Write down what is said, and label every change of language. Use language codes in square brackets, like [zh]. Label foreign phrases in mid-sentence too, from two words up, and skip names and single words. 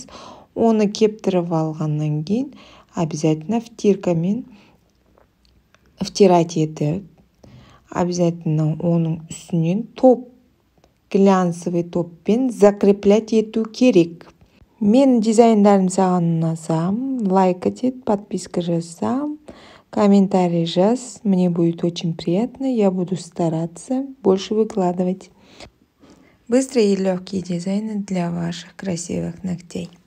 [kk] Оны кептіріп алғаннан кейін обязательно втиркамен втирать етіп, обязательно оның үстінен топ, глянцевый топпен закреплять ету керек. Мен дизайндарым саған ұнасам, лайк етіп, подписка жазсам, комментарий жаз. [ru] Мне будет очень приятно, я буду стараться больше выкладывать. Быстрые и легкие дизайны для ваших красивых ногтей.